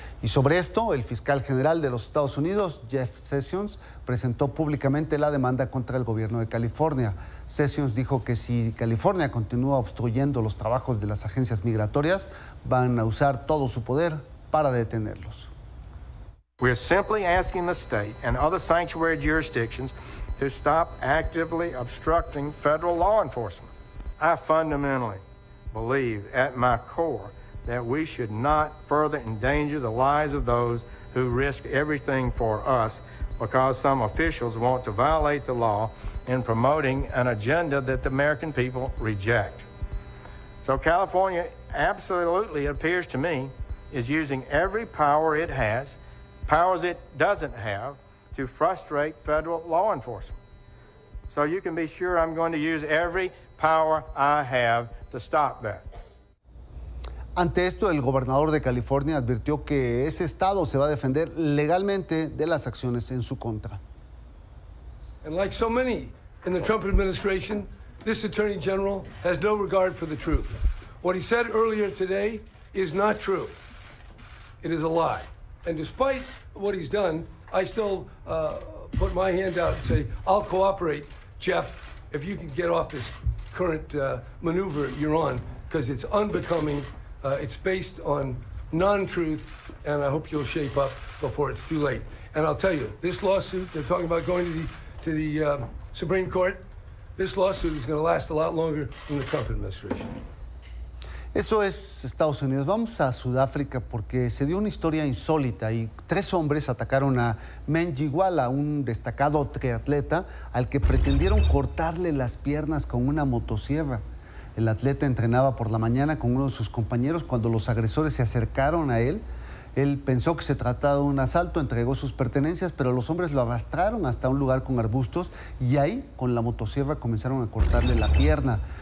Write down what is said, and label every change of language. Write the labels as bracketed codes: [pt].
[es] Y sobre esto, el fiscal general de los Estados Unidos, Jeff Sessions, presentó públicamente la demanda contra el gobierno de California. Sessions dijo que si California continúa obstruyendo los trabajos de las agencias migratorias, van a usar todo su poder para detenerlos. [en] We're simply asking the state and other sanctuary jurisdictions to stop actively obstructing federal law enforcement. I fundamentally believe at my core that we should not further endanger the lives of those who risk everything for us because some officials want to violate the law in promoting an agenda that the American people reject. So California absolutely, it appears to me, is using every power it has, powers it doesn't have, to frustrate federal law enforcement. So you can be sure I'm going to use every power I have to stop that. Ante esto, el gobernador de California advirtió que ese estado se va a defender legalmente de las acciones en su contra. And like so many in the Trump administration, this Attorney General has no regard for the truth. What he said earlier today is not true. It is a lie. And despite what he's done, I still put my hand out and say, I'll cooperate, Jeff, if you can get off this current maneuver you're on, because it's unbecoming. It's based on non-truth, and I hope you'll shape up before it's too late. And I'll tell you, this lawsuit, they're talking about going to the Supreme Court. This lawsuit is going to last a lot longer than the Trump administration. [es] Eso es Estados Unidos. Vamos a Sudáfrica porque se dio una historia insólita y 3 hombres atacaron a Menjiwala, un destacado triatleta al que pretendieron cortarle las piernas con una motosierra. El atleta entrenaba por la mañana con uno de sus compañeros. Cuando los agresores se acercaron a él, él pensó que se trataba de un asalto, entregó sus pertenencias, pero los hombres lo arrastraron hasta un lugar con arbustos y ahí, con la motosierra, comenzaron a cortarle la pierna.